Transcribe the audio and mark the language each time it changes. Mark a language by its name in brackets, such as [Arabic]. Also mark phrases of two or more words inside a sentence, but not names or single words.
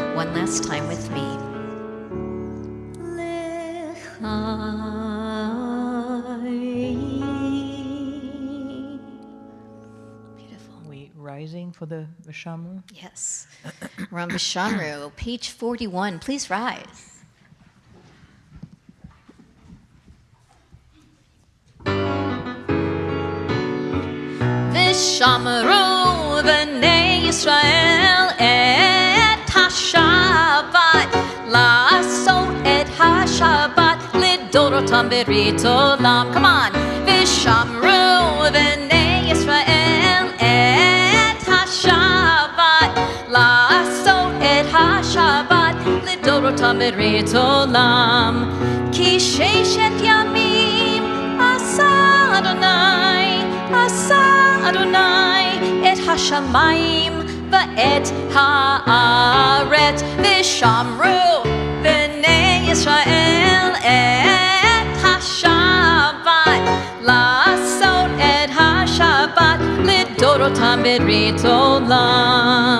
[English] one last time with me. Beautiful. Are we rising for the Vishamru? Yes. We're on Vishamru, page 41. Please rise. [Hebrew] ושמרו בני ישראל את השבת לעשות את השבת לדורותם ברית עולם. [English] Come on. [Hebrew] ושמרו בני ישראל את השבת לעשות את השבת לדורותם ברית עולם. כי ששת ימים עשה ה' את השמים ואת הארץ ושמרו בני ישראל את השבת לעשות את השבת לדורותם ברית עולם.